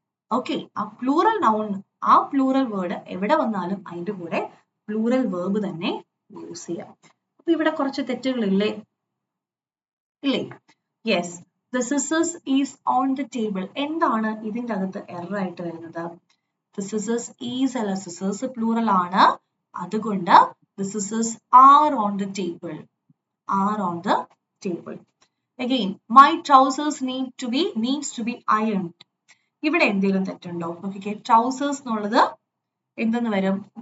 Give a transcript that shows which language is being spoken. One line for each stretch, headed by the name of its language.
Malayalam: Okay, ആ plural noun, ആ plural word എവിടെ വന്നാലും അതിന്റെ കൂടെ പ്ലൂറൽ വേർബ് തന്നെ യൂസ് ചെയ്യാം. അപ്പൊ ഇവിടെ കുറച്ച് തെറ്റുകളില്ലേ? ഇല്ലേ? Yes,
English: the scissors is on the table.
Malayalam: എന്താണ് ഇതിന്റെ അകത്ത് എറർ ആയിട്ട് വരുന്നത്?
English: The scissors is
Malayalam: അല്ല,
English: scissors
Malayalam: പ്ലൂറൽ ആണ്, അതുകൊണ്ട്
English: the scissors are on the table. Are on the table. Again, my trousers needs to be ironed.
Malayalam: ഇവിടെ എന്തെങ്കിലും തെറ്റുണ്ടോ? നോക്കിക്കേ, ട്രൗസേഴ്സ് എന്നുള്ളത് എന്തെന്ന് വരും?